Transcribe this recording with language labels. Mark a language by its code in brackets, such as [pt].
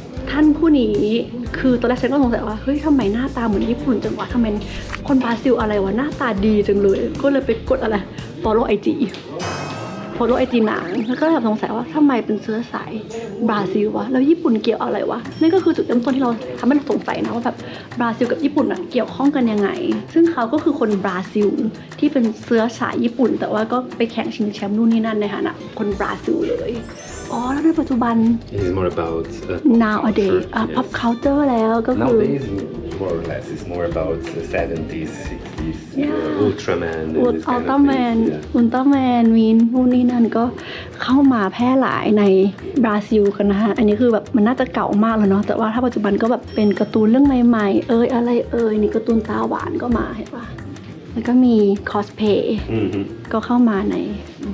[th] ท่านผู้นี้คือตอนแรกฉันก็สงสัยว่าเฮ้ยทำไมหน้าตาเหมือนญี่ปุ่นจังวะทำไมคนบราซิลอะไรวะหน้าตาดีจังเลยก็เลยไปกดอะไร follow IG หนังแล้วก็แบบสงสัยว่าทำไมเป็นเชื้อสายบราซิลวะแล้วญี่ปุ่นเกี่ยวอะไรวะนั่นก็คือจุดเริ่มต้นที่เราทำให้เราสงสัยนะว่าแบบบราซิลกับญี่ปุ่นเกี่ยวข้องกันยังไงซึ่งเขาก็คือคนบราซิลที่เป็นเชื้อสายญี่ปุ่นแต่ว่าก็ไปแข่งชิงแชมป์นู่นนี่นั่นในฐานะคนบราซิลเลยแล้วในปัจจุบัน [en] It's more about nowadays pop culture [th] แล้วก็คือ [en] nowadays more or less it's more about the 70s 60s Ultraman [th] อุลตร้าแมนมีนู่นนี่นั่นก็เข้ามาแพร่หลายในบราซิลกันนะฮะอันนี้คือแบบมันน่าจะเก่ามากแล้วเนาะแต่ว่าถ้าปัจจุบันก็แบบเป็นการ์ตูนเรื่องใหม่ๆอะไรนี่การ์ตูนตาหวานก็มาเห็นปะแล้วก็มีคอสเพย์ก็เข้ามาในบ